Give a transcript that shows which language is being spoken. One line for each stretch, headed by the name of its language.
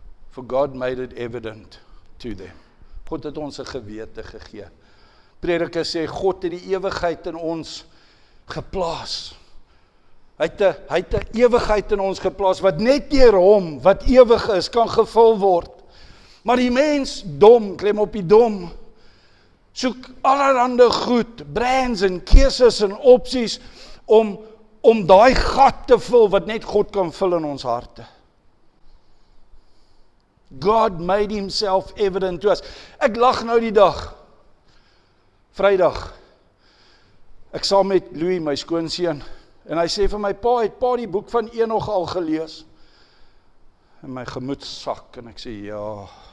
English: For God made it evident to them.
Afrikaans: God het ons 'n gewete gegee. Prediker sê God het die ewigheid in ons geplaas. Hy het 'n ewigheid in ons geplaas wat net deur hom wat ewig is kan gevul word. Maar die mens dom, klem op die dom, soek allerhande goed, brands en keuses en opsies om daai gat te vul wat net God kan vul in ons harte.
English: God made himself evident to us.
Afrikaans: Ek lag nou die dag, Vrydag, ek saam met Louis, my skoonseun, en hy sê vir my, pa, het pa die boek van Enoch al gelees? En my gemoed sak, en ek sê, ja.